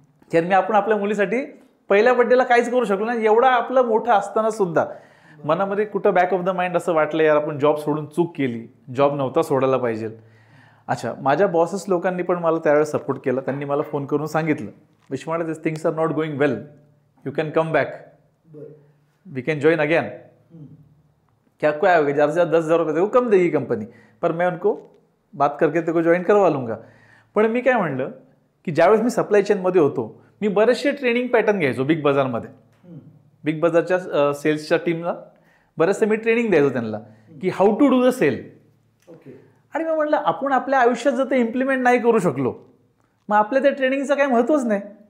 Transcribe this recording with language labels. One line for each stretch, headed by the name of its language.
Marathi: कारण मी आपल्या मुलीसाठी पहिल्या बर्थडेला काहीच करू शकलो नाही. एवढा आपलं मोठं असताना सुद्धा मनामध्ये कुठं
English: back of the mind
Marathi: असं वाटलं, यार आपण जॉब सोडून चूक केली, जॉब नव्हता सोडायला पाहिजे. अच्छा, माझ्या बॉसेस लोकांनी पण मला त्यावेळेस सपोर्ट केला. त्यांनी मला फोन करून सांगितलं, विश्वाडा,
English: This things are not going well, you can come back, we can join again.
Hindi: क्या क्या होगा, ज़्यादा से ज़्यादा 10,000 रुपये देखो कम देगी कंपनी, पर मैं उनको बात करके तेको जॉईन करवा लूँगा.
Marathi: पण मी काय म्हणलं की ज्यावेळेस मी सप्लाय चेनमध्ये होतो, मी बरेचसे ट्रेनिंग पॅटर्न घ्यायचो बिग बाजारमध्ये. बिग बाजारच्या सेल्सच्या टीमला बरेचसे मी ट्रेनिंग द्यायचो त्यांना की
English: How to do the sale.
Marathi: आणि मी म्हटलं, आपण आपल्या आयुष्यात जर ते इम्प्लिमेंट नाही करू शकलो, मग आपल्या त्या ट्रेनिंगचं काही महत्त्वच नाही.